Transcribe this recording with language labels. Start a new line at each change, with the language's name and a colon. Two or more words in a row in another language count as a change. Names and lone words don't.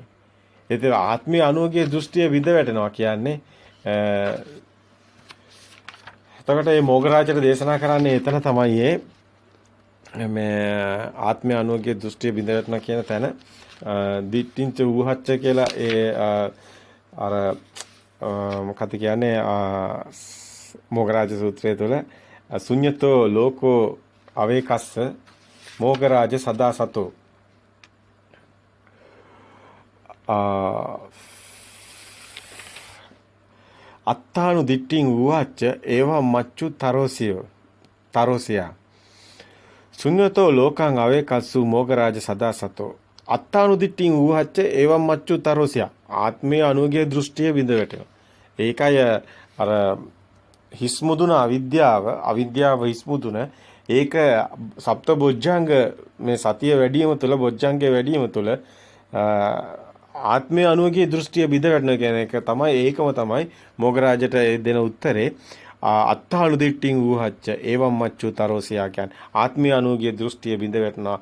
Sinhala: ඒතර ආත්මය අනුව ගිය දෘෂ්ටිය විඳ වැටෙනවා කියන්නේ එතකොට මේ මොගරාජට දේශනා කරන්නේ එතන තමයි මේ ආත්මය අනුව ගිය දෘෂ්ටිය විඳ වැටෙනවා කියන තැන
Pali: දිට්ඨිංච ඌහච්ච
Sinhala: කියලා අර මොකක්ද කියන්නේ මොගරාජ සූත්‍රය තුළ
Pali: ශුඤ්ඤතෝ ලෝකෝ අවේකස්ස මොගරාජ සදා සතෝ අත්තානු දිට්ඨිං ඌහච්ච ඒවම් මච්චු තරෝසියා ශුඤ්ඤතෝ ලෝකං අවේකස්සු මොගරාජ සදා සතෝ අත්තානු දිට්ඨිං ඌහච්ච ඒවම් මච්චු තරෝසියා
Sinhala: ආත්මීය අනුගේ දෘෂ්ටිය විඳ වැටෙනවා. ඒකයි අර හිස්මුදුන අවිද්‍යාව හිස්මුදුන ඒක සප්ත බොජ්ජංග මේ සතිය වැඩිම තුළ බොජ්ජංගේ වැඩිම තුළ ආත්මීය අනුගේ දෘෂ්ටිය විඳ වැටෙනවා කියන එක තමයි ඒකම තමයි මොගරාජට දෙන උත්තරේ
Pali: අත්තානු දිට්ඨිං ඌහච්ච ඒවම් මච්චු තරෝසියා
Sinhala: කියන්නේ ආත්මීය අනුගේ දෘෂ්ටිය විඳ වැටෙනවා.